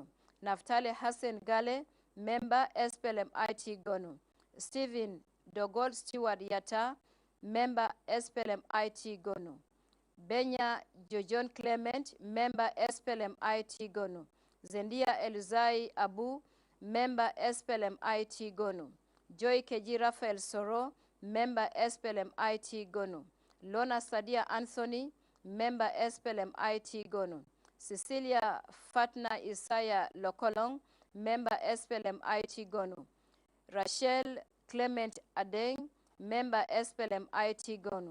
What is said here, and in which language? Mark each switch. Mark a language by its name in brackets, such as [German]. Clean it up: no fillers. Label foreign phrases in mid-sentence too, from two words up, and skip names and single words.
[English] Naftali Hassan Gale, member SPLM IT Gonu. Stephen Dogol Stewart Yata, member SPLM IT Gonu. Benya Jojon Clement, member SPLM IT Gonu. Zendia Eluzai Abu, member SPLM IT Gonu. Joy Keji Rafael Soro, member SPLM IT Gonu. Lona Sadia Anthony, member SPLM IT Gonu. Cecilia Fatna Isaiah Lokolong, member SPLM IT Gonu. Rachel Clement Adeng, member SPLM IT Gonu.